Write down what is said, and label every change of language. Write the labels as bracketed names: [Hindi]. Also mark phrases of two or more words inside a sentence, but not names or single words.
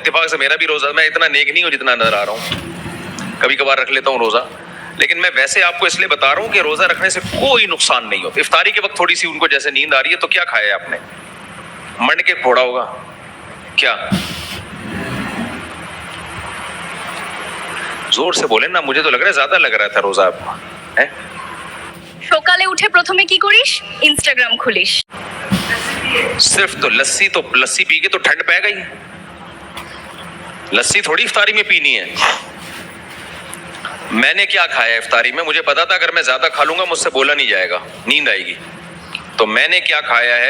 [Urdu] اتفاق سے میرا بھی روزہ, میں اتنا نیک نہیں ہوں جتنا نظر آ رہا ہوں, کبھی کبھار رکھ لیتا ہوں روزہ, لیکن میں ویسے آپ کو اس لیے بتا رہا ہوں کہ روزہ رکھنے سے کوئی نقصان نہیں ہوتا. افطاری کے وقت تھوڑی سی ان کو جیسے نیند آ رہی ہے تو کیا کھایا ہے آپ نے؟ منڈ کے پھوڑا ہوگا کیا؟ زور سے بولیں نا, مجھے تو لگ رہا ہے زیادہ لگ رہا تھا روزہ آپ کو. [Bangla] সকালে উঠে প্রথমে কি করিস? ইনস্টাগ্রাম খুলিস। [Urdu] صرف تو لسی پی کے تو ٹھنڈ پہ گئی. لسی تھوڑی افطاری میں پینی ہے. میں نے کیا کھایا ہے افطاری میں؟ مجھے پتا تھا اگر میں زیادہ کھا لوں گا مجھ سے بولا نہیں جائے گا, نیند آئے گی. تو میں نے کیا کھایا ہے؟